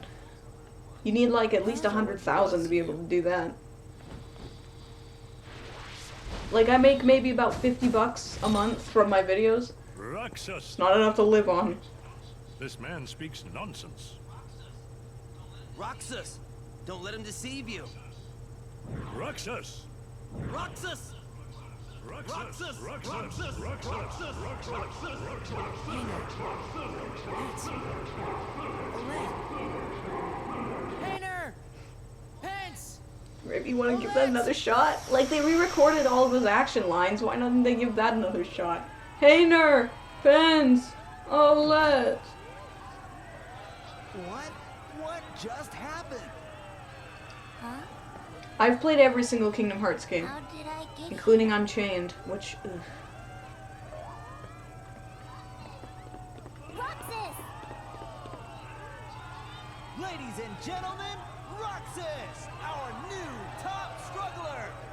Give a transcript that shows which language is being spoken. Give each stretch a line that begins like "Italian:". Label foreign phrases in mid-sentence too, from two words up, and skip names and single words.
English: You need like at least 100,000 to be able to do that. Like, I make maybe about $50 a month from my videos. Roxas. It's not enough to live on. This man speaks nonsense. Roxas! Don't let him deceive you! Roxas! Roxas! Roxas! Roxas! Roxas! Hayner! Pence! Maybe you want to give that another shot? Like, they re-recorded all of his action lines. Why don't they give that another shot? Hayner! Pence! Olet! What just happened? Huh? I've played every single Kingdom Hearts game. How did I get Including Unchained, which... Ugh. Roxas! Ladies and gentlemen, Roxas, our new top struggler!